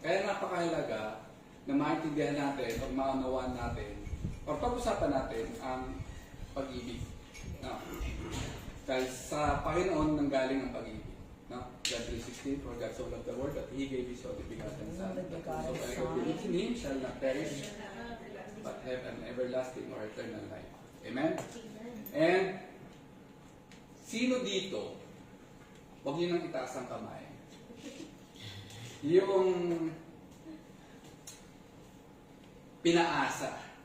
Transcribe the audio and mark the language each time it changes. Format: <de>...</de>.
<tl>Kaya napakahalaga na maintindihan natin o maunawaan natin o pag-usapan natin ang pag-ibig. No? Dahil sa Panginoon nanggaling ang pag-ibig. No?</tl> <en>John 3:16, for God so loved the world that He gave His only begotten Son. So whoever believes in Him shall not perish, but have an everlasting or eternal life. Amen?</en> <tl>And sino dito, huwag niyo nang itaas ang kamay, yung pinaasa.</tl>